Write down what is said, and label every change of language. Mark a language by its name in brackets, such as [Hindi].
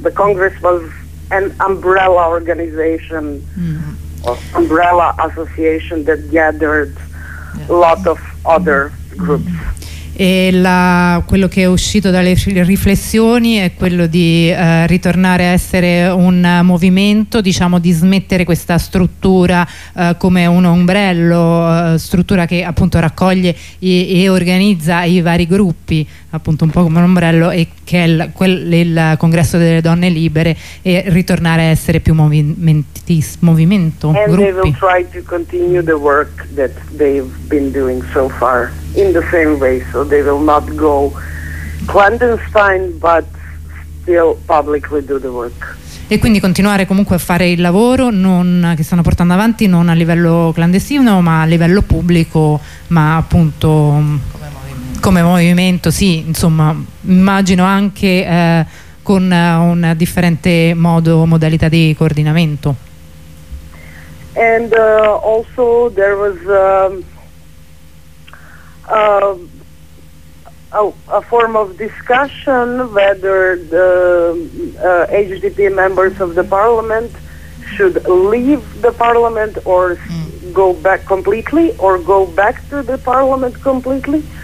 [English] The Congress was an umbrella organization. Umbrella association that gathered a lot of other groups. [Italian] E quello che è uscito dalle riflessioni è quello di ritornare a essere un movimento, diciamo, di smettere questa struttura come un ombrello, struttura che appunto raccoglie e organizza i vari gruppi, appunto un po' come un ombrello, e che è il Congresso delle Donne Libere, e ritornare a essere più movimento, gruppi. [English] And they will try to continue the work that they've been doing so far in the same way, so they will not go clandestine but still publicly do the work. [Italian] E quindi continuare comunque a fare il lavoro non che stanno portando avanti, non a livello clandestino ma a livello pubblico, ma appunto come movimento, sì, insomma, immagino anche con un differente modalità di coordinamento. [English] And also there was a form of discussion whether the HDP members of the parliament should leave the parliament or go back completely or go back to the parliament completely.